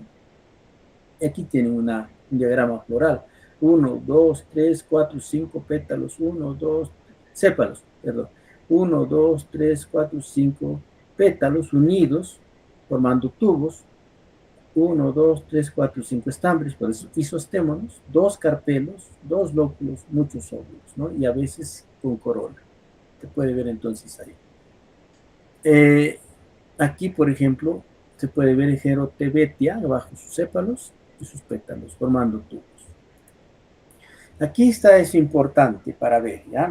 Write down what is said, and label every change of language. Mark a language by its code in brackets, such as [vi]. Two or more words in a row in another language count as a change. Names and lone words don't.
[es] Y aquí tienen un diagrama floral. 1, 2, 3, 4, 5 pétalos, 1, 2, sépalos, perdón. 1, 2, 3, 4, 5 pétalos unidos, formando tubos. 1, 2, 3, 4, 5 estambres, por eso isostémonos, 2 carpelos, 2 lóculos, muchos óvulos, ¿no? Y a veces con corona. Se puede ver entonces ahí. Aquí, por ejemplo, se puede ver el Gerotebetia, abajo sus sépalos y sus pétalos, formando tubos. Aquí está eso importante para ver, ¿ya?